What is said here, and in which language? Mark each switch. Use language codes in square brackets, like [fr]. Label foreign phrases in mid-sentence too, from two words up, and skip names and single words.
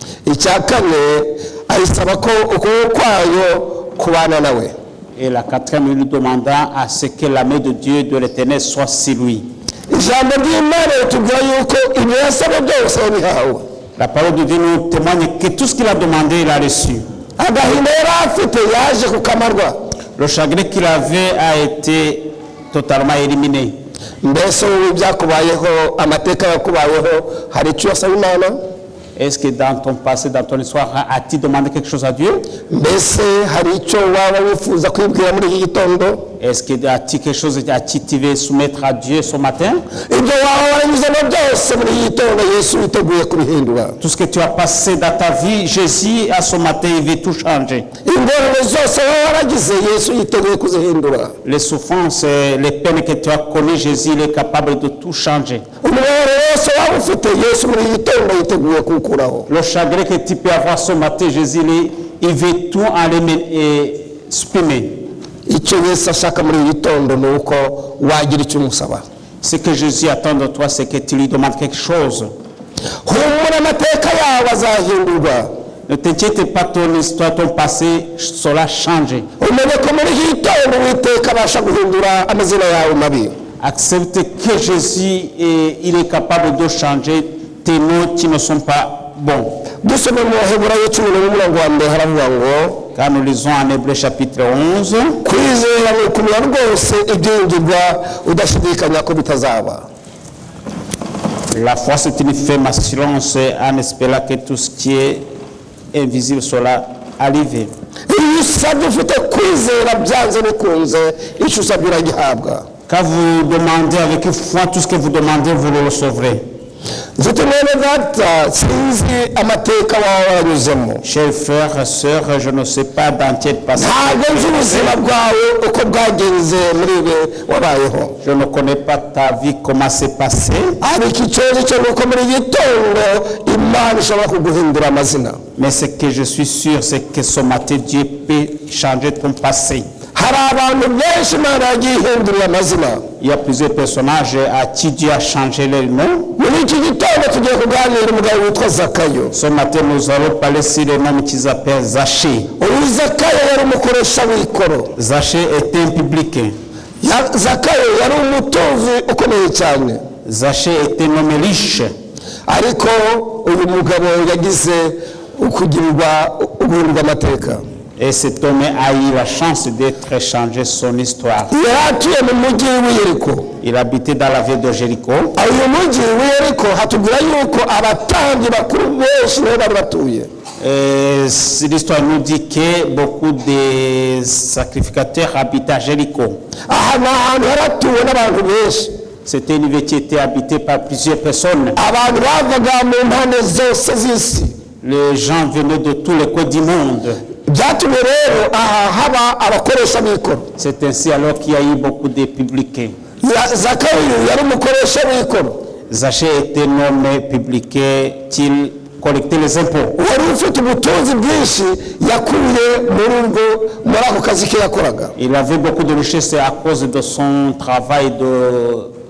[fr] Et la quatrième, il lui demanda à ce que la main de Dieu, de l'Éternel, soit sur lui. La parole de Dieu nous témoigne que tout ce qu'il a demandé, il a reçu. [rw] agahinda yari afite yaje kukamarwa. [fr] Le chagrin qu'il avait a été totalement éliminé. [rw] Mbese wowe byakubayeho, amateka yakubayeho, hari icyo wasaba Imana? [fr] Est-ce que dans ton passé, dans ton histoire, as-tu demandé quelque chose à Dieu? [rw] Mbese hari icyo waba wifuza kwibwira muri iki gitondo? [fr] Est-ce que as-tu quelque chose à tu veux soumettre à Dieu ce matin? [rw] Ibyo waba waranyuzemo byose muri iki gitondo Yesu yiteguye kubihindura. [fr] Tout ce que tu as passé dans ta vie, Jésus, à ce matin, il veut tout changer. [rw] Ingorane zose waba waragize Yesu yiteguye kuzihindura. [fr] Les souffrances, les peines que tu as connues, Jésus, il est capable de tout changer. [rw] Umubabaro wose waba ufite Yesu muri iki gitondo yiteguye kuwukuraho. [fr] Le chagrin que tu peux avoir ce matin, Jésus, il veut tout enlever et supprimer. [rw] Icyo Yesu ashaka muri iki gitondo ni uko wagira icyo umusaba. [fr] Ce que Jésus attend de toi, c'est que tu lui demandes quelque chose. [rw] Humura amateka yawe azahindurwa. [fr] Ne t'inquiète pas, ton histoire, ton passé, cela change. [rw] Umenye ko muri iki gitondo Uwiteka abasha guhindura amazina yawe mabi. [fr] Accepte que Jésus, il est capable de changer tes noms qui ne sont pas bons. [rw] Dusome mu Baheburayo 11 haravuga ngo [fr] Quand nous lisons en Hébreux chapitre 11, [rw] kwizera ni ukumenya rwose ibyingirwa udashidikanya ko bitazaba. [fr] la foi c'est une ferme assurance en espérant que tout ce qui est invisible sera arrivé. [rw] Iyo usabye ufite kwizera byanze bikunze icyo usabye uragihabwa. [fr] Quand vous demandez avec foi, tout ce que vous demandez, vous le recevrez. [rw] Nzite mwene data sinzi amateka wawe waranyuzemo. [fr] Chers frères et sœurs, je ne sais pas dans quel passage. [rw] Ntabwo nzi ubuzima bwawe uko bwagenze muri ibi wabayeho. [fr] Je ne connais pas ta vie, comment c'est passé. [rw] Ariko ikibazo cyo nuko muri gitondo Imana ishobora kuguhindura amazina. [fr] Mais ce que je suis sûr, c'est que ce matin, Dieu peut changer ton passé. [rw] Hari abantu benshi Imana yagiye ihindurira amazina. [fr] Il y a plusieurs personnages à qui Dieu a changé leur nom. [rw] Muri iki gitondo tugiye kuganira umugabo witwa Zakayo. [fr] Ce matin, nous allons parler sur le nom qui s'appelle Zachée. [rw] Uyu Zakayo yari umukoresha w'ikoro. [fr] Zachée était un publicain. [rw] Zakayo yari umutunzi ukomeye cyane. [fr] Zachée était un homme riche. [rw] Ariko uyu mugabo yagize guhindurwa amateka. [fr] Et cet homme a eu la chance d'être changé son histoire. [rw] Yari atuye mu mujyi w'Yeriko. [fr] Il habitait dans la ville de Jéricho. [rw] Uyu mujyi w'Yeriko hatubwira yuko abatambyi bakuru benshi niho bari batuye. [fr] L'histoire nous dit que beaucoup de sacrificateurs habitaient à Jéricho. [rw] Aha ni ahantu haratuwe n'abantu benshi. [fr] C'était une ville qui était habitée par plusieurs personnes. [rw] Abantu bavaga mu mpande zose z'isi. [fr] Les gens venaient de tous les coins du monde. [rw] Byatumye rero aha haba abakoresha b'ikoro. [fr] C'est ainsi alors qu'il y a eu beaucoup de publicains. [rw] Zakayo yari umukoresha w'ikoro. [fr] Zachée était un homme publicain qui collectait les impôts. [rw] Wari ufite ubutunzi bwinshi yakuye muri ako kazi ke yakoraga. [fr] Il avait beaucoup de richesses à cause de son travail de